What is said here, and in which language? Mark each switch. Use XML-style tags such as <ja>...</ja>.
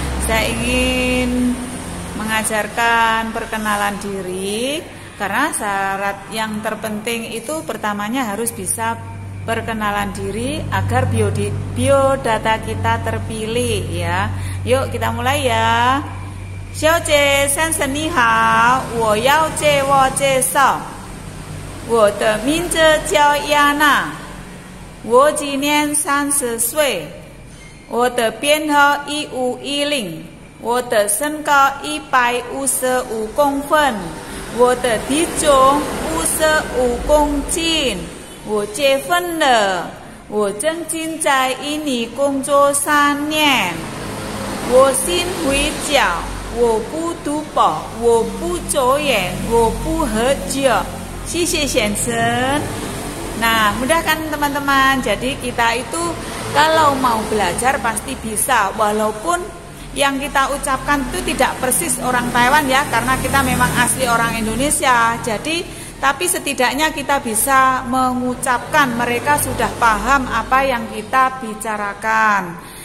<id>Saya ingin mengajarkan perkenalan diri, karena syarat yang terpenting itu pertamanya harus bisa perkenalan diri agar biodata kita terpilih ya. Yuk kita mulai ya.</id> <zh>Xiao Jie先生你好，我要自我介绍。我的名字叫亚娜，我今年30岁，我的编号1510。我的身高155公分，我的体重55公斤，我结婚了，我曾经在印尼工作3年，我信回教，我不赌博，我不抽烟，我不喝酒。谢谢先生。</zh> <id>Nah, mudah kan teman-teman? Jadi kita itu kalau mau belajar pasti bisa, walaupun yang kita ucapkan itu tidak persis orang Taiwan ya, karena kita memang asli orang Indonesia. Jadi, tapi setidaknya kita bisa mengucapkan, mereka sudah paham apa yang kita bicarakan.</id>